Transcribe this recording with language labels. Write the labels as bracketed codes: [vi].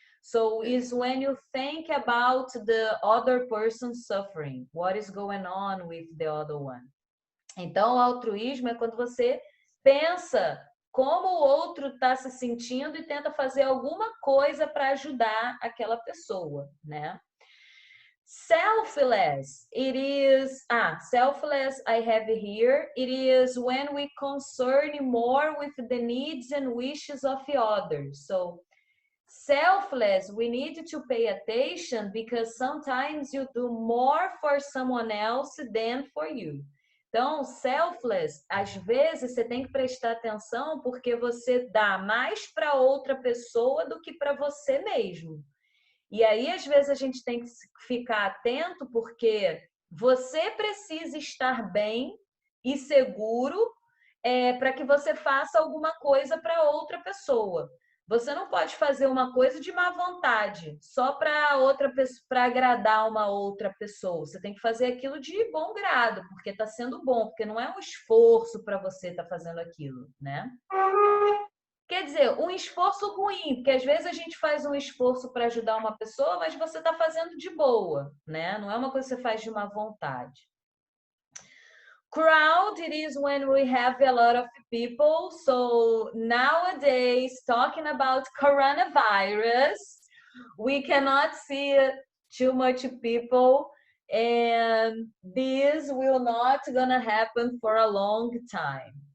[en] So is when you think about the other person suffering, what is going on with the other one. [pt] Então, o altruísmo é quando você pensa como o outro está se sentindo e tenta fazer alguma coisa para ajudar aquela pessoa, né? [en] Selfless, it is, selfless I have here, it is when we concern more with the needs and wishes of others. So, selfless, we need to pay attention because sometimes you do more for someone else than for you. [pt] Então, selfless, às vezes você tem que prestar atenção porque você dá mais para outra pessoa do que para você mesmo. E aí, às vezes, a gente tem que ficar atento porque você precisa estar bem e seguro para que você faça alguma coisa para outra pessoa. Você não pode fazer uma coisa de má vontade, só para agradar uma outra pessoa. Você tem que fazer aquilo de bom grado, porque está sendo bom, porque não é um esforço para você estar fazendo aquilo, né? Quer dizer, um esforço ruim, porque às vezes a gente faz um esforço para ajudar uma pessoa, mas você está fazendo de boa, né? Não é uma coisa que você faz de má vontade. [en] Crowd, it is when we have a lot of people. So nowadays, talking about coronavirus, we cannot see too much people, and this will not gonna happen for a long time.